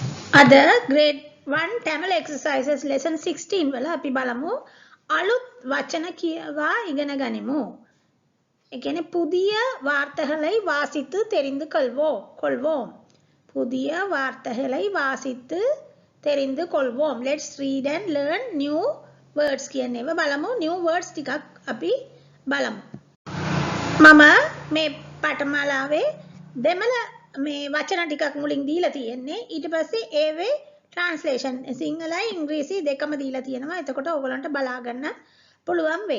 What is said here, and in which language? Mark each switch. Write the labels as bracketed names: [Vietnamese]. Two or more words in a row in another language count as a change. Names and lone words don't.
[Sinhala] අද [English] grade 1 Tamil exercises lesson 16 [Sinhala] වල අපි බලමු අලුත් වචන කියවා ඉගෙන ගනිමු. ඒ කියන්නේ [Tamil] புதிய வார்த்தைகளை வாசித்து தெரிந்து கொள்வோம். புதிய வார்த்தைகளை வாசித்து தெரிந்து கொள்வோம். [English] Let's read and learn new words [Sinhala] කියනේව බලමු. [English] new words [Sinhala] ටිකක් අපි බලමු. මම මේ පාඨමාලාවේ දෙමළ මේ වචන ටිකක් මුලින් දීලා තියෙන්නේ. ඊට පස්සේ ඒවේ translation සිංහලයි ඉංග්‍රීසි දෙකම දීලා තියෙනවා. එතකොට ඔයගලන්ට බලා ගන්න පුළුවන් වෙයි.